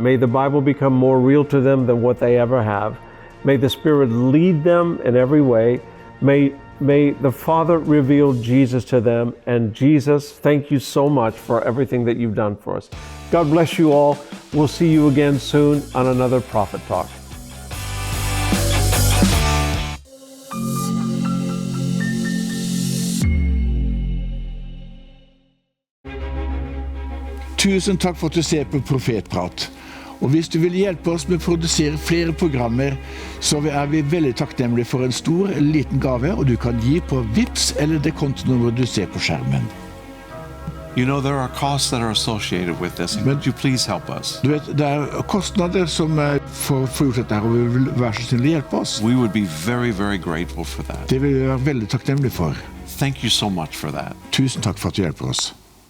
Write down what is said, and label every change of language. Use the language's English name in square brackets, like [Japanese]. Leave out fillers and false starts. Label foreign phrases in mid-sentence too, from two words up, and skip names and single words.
[English] May the Bible become more real to them than what they ever have. May the Spirit lead them in every way. May the Father reveal Jesus to them. And Jesus, thank you so much for everything that you've done for us. God bless you all. We'll see you again soon on another Prophet Talk. [Norwegian] Tusen takk for at du ser på Profetprat. Og hvis du vil hjelpe oss med å produsere flere programmer, så er vi veldig takknemlige for en stor eller liten gave, og du kan gi på Vipps eller det kontonummeret du ser på skjermen. [English] You know, there are costs that are associated with this. Would you please help us? [Norwegian] Du vet, det kostnader som for å få gjort dette her, og vi vil være så snill å hjelpe oss. [English] We would be very, very grateful for that. [Norwegian] Det vil vi være veldig takknemlige for. [English] Thank you so much for that. [Norwegian] Tusen takk for at du hjelper oss.